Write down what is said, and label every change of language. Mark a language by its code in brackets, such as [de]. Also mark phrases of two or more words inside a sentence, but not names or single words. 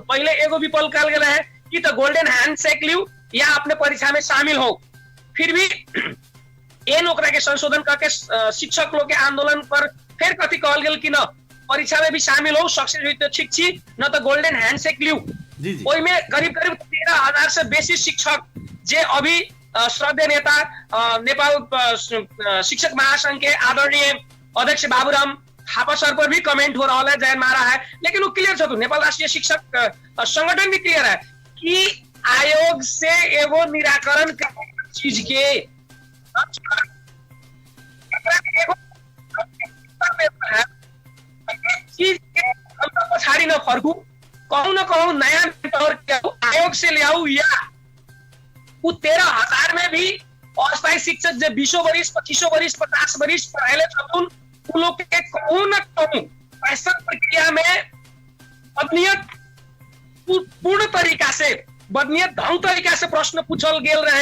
[mai] पहले एगो विकल्प कहल गेल है कि तो [en] golden handshake [mai] लियो या अपने परीक्षा में शामिल हो। फिर भी एन ओकरा के संशोधन करके शिक्षक लोग के आंदोलन पर फिर कथी कहल गेल कि न परीक्षा में भी शामिल हो, सक्सेस हुई तो ठीक छी, न तो [en] golden handshake [mai] लियो। ओई में करीब 13,000 से बेसी शिक्षक जे अभी श्रद्धेय नेता नेपाल शिक्षक महासंघ के आदरणीय अध्यक्ष बाबूराम थापा सर पर भी कमेंट हो रहा है, जैन मारा है, लेकिन वो क्लियर छथुन। नेपाल राष्ट्रीय शिक्षक संगठन भी क्लियर है कि आयोग से एगो निराकरण करने चीज के पछाड़ी न फर्कू, कहूं न कहूं नया आयोग से ले आऊ, या वो 13,000 में भी अस्थायी शिक्षक जो 20 वरिष्ठ 25 वरिष्ठ 50 वरिष्ठ पढ़ाए छथुन, उन लोग के कहूं न कहूं ऐसा प्रक्रिया में बदनीयत पूर्ण तरीका से, बदनीयत ढंग तरीका से प्रश्न पूछल गेल रहे।